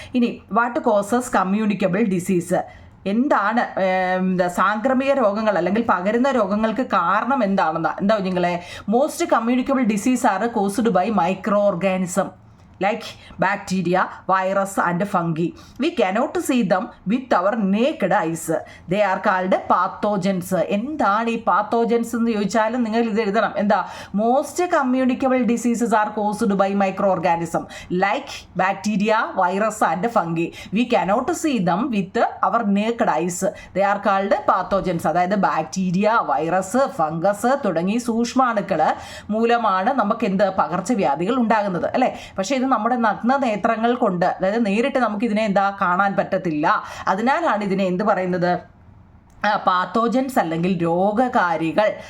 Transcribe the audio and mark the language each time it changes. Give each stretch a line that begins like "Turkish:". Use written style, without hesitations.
Malayalam: ഇനി
English: What causes communicable disease?
Malayalam: എന്താണ് സാംക്രമിക രോഗങ്ങൾ അല്ലെങ്കിൽ പകരുന്ന രോഗങ്ങൾക്ക് കാരണം എന്താ നിങ്ങളെ?
English: Most communicable disease are caused by micro organism like bacteria, virus and fungi. We cannot see them with our naked eyes. They are called pathogens.
Malayalam: എന്താണ് ഈ പാത്തോജൻസ് എന്ന് ചോദിച്ചാലും നിങ്ങൾ ഇത് എഴുതണം. എന്താ?
English: Most communicable diseases are caused by micro organism like bacteria, virus and fungi. We cannot see them with our naked eyes. They are called pathogens.
Malayalam: അതായത് bacteria, virus, fungus തുടങ്ങി സൂക്ഷ്മാണുക്കൾ മൂലമാണ് നമുക്ക് എന്ത് പകർച്ചവ്യാധികൾ ഉണ്ടാകുന്നത്, അല്ലേ? പക്ഷേ ഇത് നമ്മുടെ നഗ്ന നേത്രങ്ങൾ കൊണ്ട്, അതായത് നേരിട്ട് നമുക്ക് ഇതിനെ കാണാൻ പറ്റത്തില്ല. അതിനാലാണ് ഇതിനെ എന്ത് പറയുന്നത്? പാത്തോജൻസ് അല്ലെങ്കിൽ രോഗകാരികൾ.